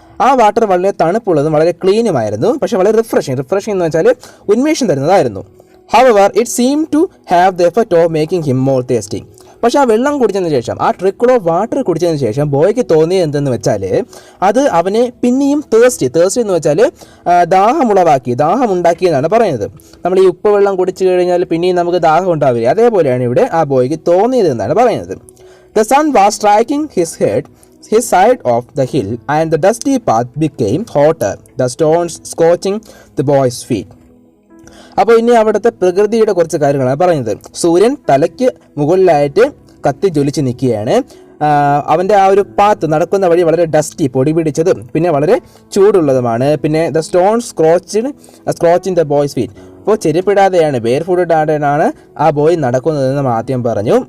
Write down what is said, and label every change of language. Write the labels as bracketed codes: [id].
[ml] ആ വാട്ടർ വളരെ തണുപ്പുള്ളതും വളരെ ക്ലീനുമായിരുന്നു, പക്ഷേ വളരെ റിഫ്രഷിംഗ് എന്ന് വെച്ചാൽ ഉന്മേഷം തരുന്നതായിരുന്നു. [en] However, it seemed to have the effect of making him more thirsty. [ml] പക്ഷെ ആ വെള്ളം കുടിച്ചതിന് ശേഷം, ആ ട്രിക്കിൾ ഓഫ് വാട്ടർ കുടിച്ചതിന് ശേഷം ബോയ്ക്ക് തോന്നിയത് എന്തെന്ന് വെച്ചാൽ അത് അവനെ പിന്നെയും തേഴ്സ്റ്റി എന്ന് വെച്ചാൽ ദാഹമുണ്ടാക്കി എന്നാണ് പറയുന്നത്. നമ്മൾ ഈ ഉപ്പ് വെള്ളം കുടിച്ചു കഴിഞ്ഞാൽ പിന്നെയും നമുക്ക് ദാഹം ഉണ്ടാവില്ല, അതേപോലെയാണ് ഇവിടെ ആ ബോയ്ക്ക് തോന്നിയത് എന്നാണ് പറയുന്നത്. [en] The sun was striking his side of the hill and the dusty path became hotter, the stones scorching the boy's feet. [ml] അപ്പോൾ ഇനി അവിടുത്തെ പ്രകൃതിയുടെ കുറച്ച് കാര്യങ്ങളാണ് പറയുന്നത്. സൂര്യൻ തലയ്ക്ക് മുകളിലായിട്ട് കത്തി ജ്വലിച്ച് നിൽക്കുകയാണ്. അവൻ്റെ ആ ഒരു പാത്ത്, നടക്കുന്ന വഴി വളരെ ഡസ്റ്റി, പൊടി പിടിച്ചതും പിന്നെ വളരെ ചൂടുള്ളതുമാണ്. പിന്നെ [en] The stone scorching the boy's feet. [ml] അപ്പോൾ ചെരുപ്പിടാതെയാണ്, ബെയർ ഫുഡ് ആടാനാണ് ആ ബോയ് നടക്കുന്നതെന്ന് ആദ്യം പറഞ്ഞു.